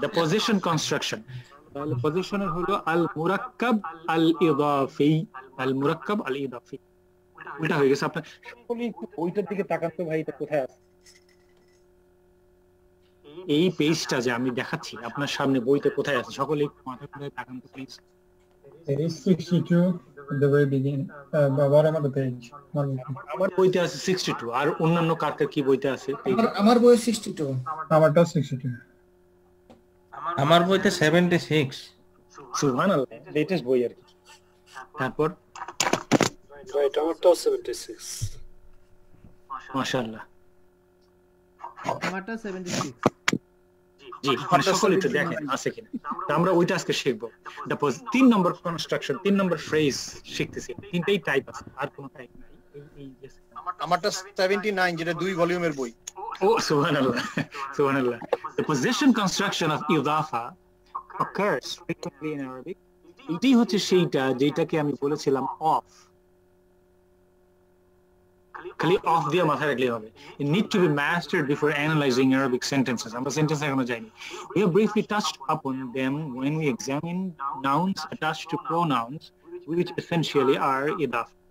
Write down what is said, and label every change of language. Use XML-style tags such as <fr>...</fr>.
<en>the possession construction,</en> <bn>তাহলে পজিশনের হলো আল মুরাক্কাব আল ইদাফি, আল মুরাক্কাব আল ইদাফি। ওইটা হয়ে গেছে। আপনার সকলে একটু ওইটার দিকে তাকান তো ভাই, এটা কোথায় আছে? এই পেজটা যে আমি দেখাচ্ছি আপনার সামনে, বইতে কোথায় আছে? সকলে একটু মাথা ঘুরে তাকান তো please.</bn> <en>It is 62 at the very beginning. Bottom of the page.</en> <bn>আমার বইতে আছে 62, আর অন্যান্য কার কি বইতে আছে? আমার বই 62, আমারটা 62, আমার বইতে 76। সুবহানাল্লাহ, লেটেস্ট বই আর কি। তারপর রাইট, আমারটাও 76। মাশাআল্লাহ, আমারটা 76। জি, সকলে একটু দেখেন আছে কিনা। আমরা ওইটা আজকে শিখবো। 3 নম্বর কনস্ট্রাকশন, 3 নম্বর ফ্রেজ শিখতেছি। তিনটাই টাইপ আছে, আর কোনো টাইপ নাই। আমারটা 79, যেটা 2 ভলিউমের বই। ও সুবহানাল্লাহ, সুবহানাল্লাহ।</bn> <en>The possession construction of ইদাফা occurs frequently in Arabic.</en> <bn>এটাই হচ্ছে সেইটা যেটাকে আমি বলেছিলাম অফ, খালি অফ দিয়ে মাথায় রাখলে হবে।</bn> <en>It need to be mastered before analyzing Arabic sentences.</en> <bn>আমরা সেন্টেন্স এখনো যাইনি।</bn> <en>We have briefly touched upon them when we examine nouns attached to pronouns, which essentially are idaf.</en>